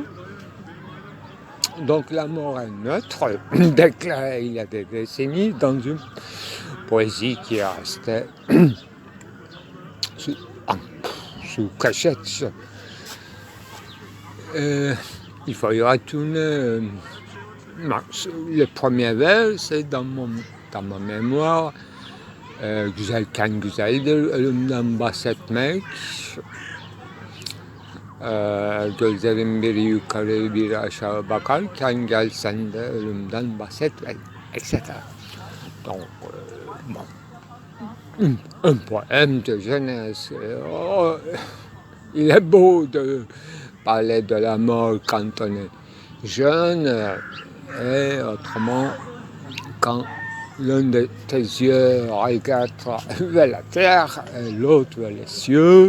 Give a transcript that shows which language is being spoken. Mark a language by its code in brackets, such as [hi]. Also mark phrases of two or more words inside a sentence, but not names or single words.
[fr] Donc la mort est neutre, déclarée il y a des décennies dans une poésie qui est restée sous cachette. Il faut y retourner. Le premier vers, c'est dans ma mémoire. [tr] Güzel kan güzeldir, ölümden bahsetmek. Gözlerin biri yukarı biri aşağı bakarken gel sen de ölümden bahset etc. [fr] Donc, bon, un poème de jeunesse. Il est beau de parler de la mort quand on est jeune et autrement quand l'un de tes yeux regarde vers la terre et l'autre vers les cieux.